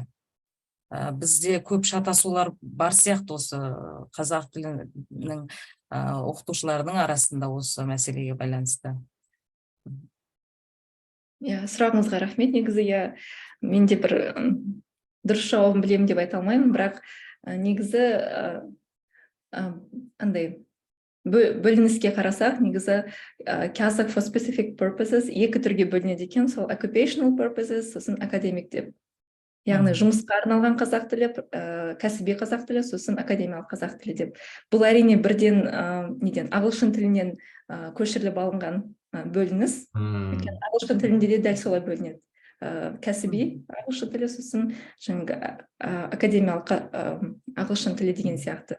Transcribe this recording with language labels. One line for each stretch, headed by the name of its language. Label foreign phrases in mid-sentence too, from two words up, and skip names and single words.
Kazakh: Бізде көп шатасулар бар сияқты осы қазақ тілінің оқытушылардың арасында осы мәселеге байланысты. Сұрағыңызға рахмет. Негізі менде бір дұрыс жауабын білемін деп айта алмаймын, бірақ негізі андай бөлініске қарасақ, негізі
English: Kazakh for specific purposes
Kazakh: екі түрге бөлінеді екен, сол
English: occupational purposes,
Kazakh: сосын academic деп. Яғни жұмысқа арналған қазақ тілі, кәсіби қазақ тілі, сосын академиялық қазақ тілі деп. Бұл әрине бірден ағылшын тілінен көшіріліп алынған бөлініс. Ағылшын тілінде де дәл солай бөлінеді. Кәсіби ағылшын тілі, сосын академиялық ағылшын тілі деген сияқты.